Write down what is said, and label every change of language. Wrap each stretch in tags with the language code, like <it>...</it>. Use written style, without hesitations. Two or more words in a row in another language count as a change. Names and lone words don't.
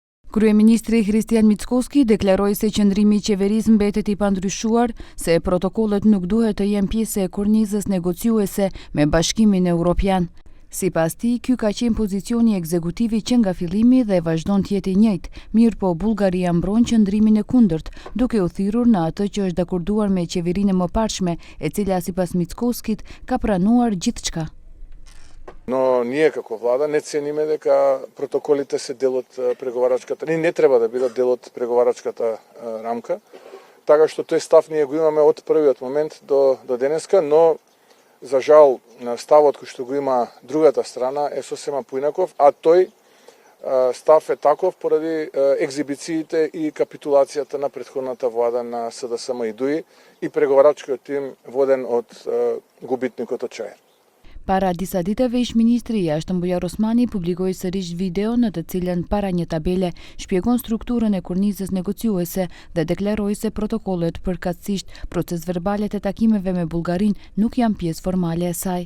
<sq>Kryeministri Hristijan Mickoski deklaroi se qëndrimi I qeverisë mbetet I pandryshuar, se protokollet nuk duhet të jenë pjesë e kornizës negociuese me Bashkimin Evropian. Sipas tij, ky ka qenë pozicioni ekzekutivi që nga fillimi dhe vazhdon të jetë I njëjtë, mirë po Bullgaria mbron qëndrimin e kundërt, duke u thirrur në atë që është dakorduar me qeverinë e mëparshme, e cila sipas Mickoskit ka pranuar gjithçka.</sq> <mk>Но ние како влада не цениме дека протоколите се дел од преговарачката, не треба да бидат дел од преговарачката рамка, така што тој став ние го имаме од првиот момент до денеска, но за жал ставот кој што го има другата страна е сосема поинаков, а тој став е таков поради екзибициите и капитулацијата на претходната влада на СДСМ и ДУИ и преговарачкиот тим воден од губитникот од Чаир.</mk> <sq>Para disa ditëve ish-ministri I jashtëm Bujar Osmani publikoi sërish video në të cilën para një tabele shpjegon strukturën e kornizës negociuese dhe deklaroi se protokollet, përkatësisht procesverbalet e takimeve me Bullgarinë, nuk janë pjesë formale e saj.</sq>